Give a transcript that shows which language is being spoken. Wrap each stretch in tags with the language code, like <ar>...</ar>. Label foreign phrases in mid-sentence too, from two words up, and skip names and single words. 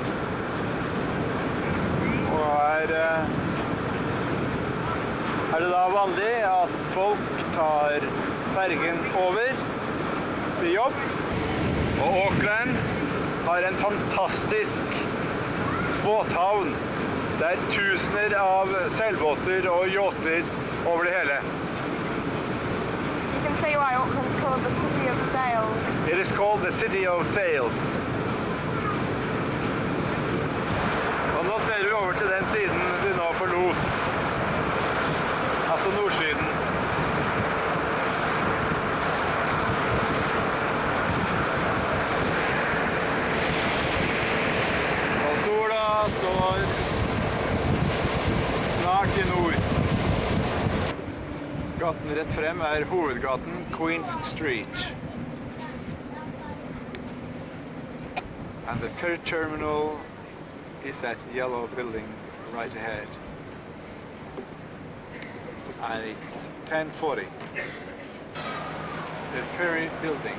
<no>Og her er det da vanlig at folk tar fergen over til jobb. Og Auckland har en fantastisk båthavn. Det er tusener av seilbåter og yachter over det hele.</no> <en>You can see why Auckland's called the City of Sails. It is called the City of Sails.</en> <no>Og nå ser vi over til den siden vi nå forlot. Altså nordsiden. Og sola står snart i nord. Gaten rett frem er hovedgaten Queen's Street.</no> <en>And the ferry terminal is that yellow building right ahead. And it's 10:40. The ferry building.</en>